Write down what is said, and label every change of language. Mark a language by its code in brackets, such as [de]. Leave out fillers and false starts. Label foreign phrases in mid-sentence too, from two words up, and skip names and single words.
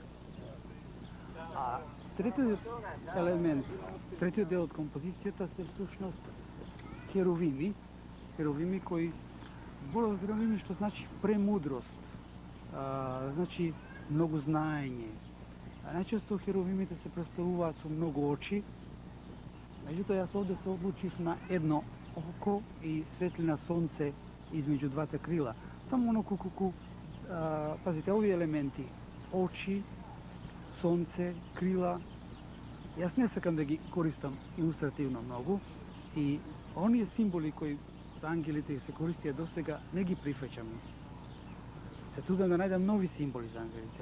[mk] А третиот елемент, третиот дел од композицијата се всушност херувими, херувими кои зборува херувими што значи премудрост, значи многу знаење. Најчесто херувимите се представуваат со многу очи, меѓутоа јас овде се одлучив на едно око и светлина сонце измеѓу двата крила. Таму оно колку [sr] pazite, ovi elementi, [mk] очи, сонце, крила, јас не сакам да ги користам илустративно многу и оние символи кои од ангелите се користија досега не ги прифаќам. Се трудам да најдам нови символи за ангелите.